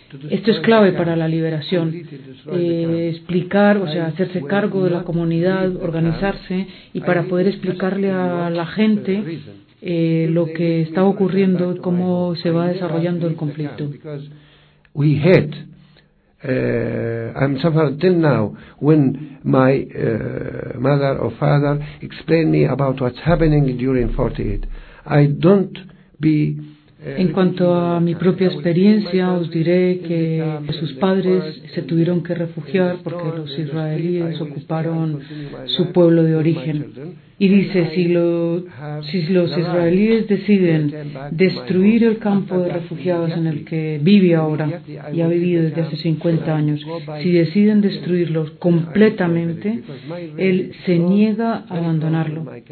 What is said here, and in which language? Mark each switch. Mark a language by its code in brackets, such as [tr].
[es] Esto es clave para la liberación. Explicar, o sea, hacerse cargo de la comunidad, organizarse, y para poder explicarle a la gente lo que está ocurriendo, cómo se va desarrollando el conflicto. [en] We hate I'm suffering till now when my mother or father explain me about what's happening during 48. I don't be. [es] En cuanto a mi propia experiencia, os diré que sus padres se tuvieron que refugiar porque los israelíes ocuparon su pueblo de origen. Y dice, si los israelíes deciden destruir el campo de refugiados en el que vive ahora y ha vivido desde hace 50 años, si deciden destruirlo completamente, él se niega a abandonarlo.